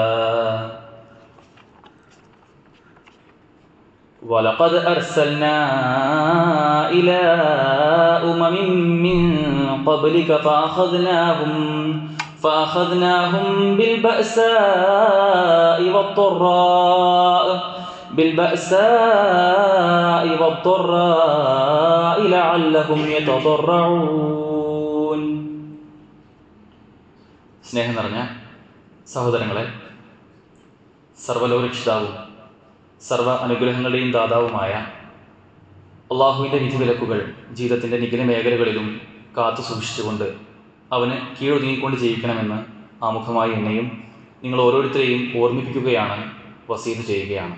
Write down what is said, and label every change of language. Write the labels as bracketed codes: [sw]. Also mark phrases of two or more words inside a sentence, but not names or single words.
[ar] ولقد أرسلنا إلى من قبلك فأخذناهم بالبأساء والضراء لعلهم يتضرعون. [ml] സ്നേഹം നിറഞ്ഞ സഹോദരങ്ങളെ, സർവ്വലോകരക്ഷിതാവും സർവ്വ അനുഗ്രഹങ്ങളുടെയും ദാതാവുമായ അള്ളാഹുവിൻ്റെ വിധിവിലക്കുകൾ ജീവിതത്തിൻ്റെ നിഖില മേഖലകളിലും കാത്തു സൂക്ഷിച്ചുകൊണ്ട് അവന് കീഴൊതുങ്ങിക്കൊണ്ട് ജീവിക്കണമെന്ന് ആമുഖമായി എന്നെയും നിങ്ങൾ ഓരോരുത്തരെയും ഓർമ്മിപ്പിക്കുകയാണ്, വസീത് ചെയ്യുകയാണ്.